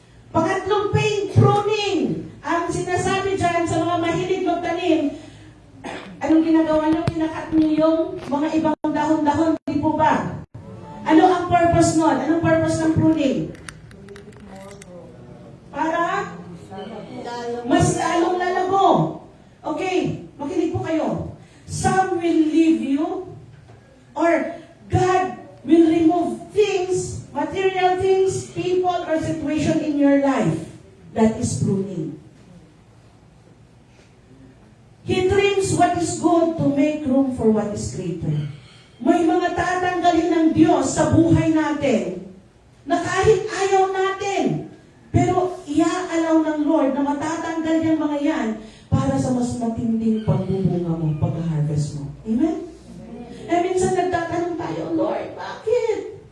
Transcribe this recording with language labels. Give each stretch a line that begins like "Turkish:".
Filipino: Pangatlong pain, pruning. Ang sinasabi dyan sa mga mahilig magtanim, anong ginagawa nyo? Kinakat nyo yung mga ibang dahon-dahon, di po ba? Ano ang purpose nun? Anong purpose ng pruning? Para mas lalong lalago.
English: Okay, makinig po kayo. Some will leave you or God will remove Material things, people, or situation in your life, that is pruning. He trims what is good to make room for what is greater.
Filipino: May mga tatanggalin ng Diyos sa buhay natin na kahit ayaw natin, pero iaalaw ng Lord na matatanggal yung mga yan para sa mas matinding pagbubunga mo, pag-harvest mo. Amen? Eh minsan nagtatanong tayo, Lord, bakit?